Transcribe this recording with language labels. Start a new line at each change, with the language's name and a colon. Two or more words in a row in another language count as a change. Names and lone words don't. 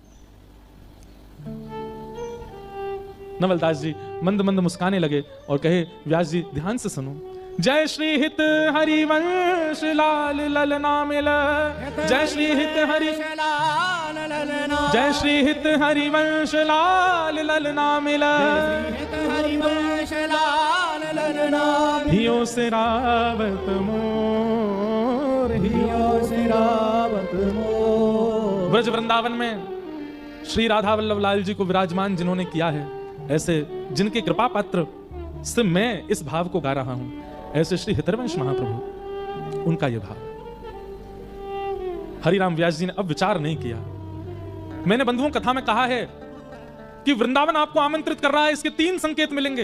Hindi: नवलदास जी मंद मंद मुस्काने लगे और कहे, व्यास जी ध्यान से सुनो। जय श्री हित हरिवंश लाल ललना मिल, जय श्री हित हरि लाल ललना, जय श्री हित हरिवंश लाल ललना मिल। हित हरिवंश लाल ललना। हियो सिरावत मोर, हियो सिरावत मोर। ब्रज वृंदावन में श्री राधा वल्लभ लाल जी को विराजमान जिन्होंने किया है, ऐसे जिनके कृपा पात्र से मैं इस भाव को गा रहा हूं, ऐसे श्री हितरवंश महाप्रभु, उनका यह भाव। हरिराम व्यास जी ने अब विचार नहीं किया। मैंने बंधुओं कथा में कहा है कि वृंदावन आपको आमंत्रित कर रहा है, इसके 3 संकेत मिलेंगे।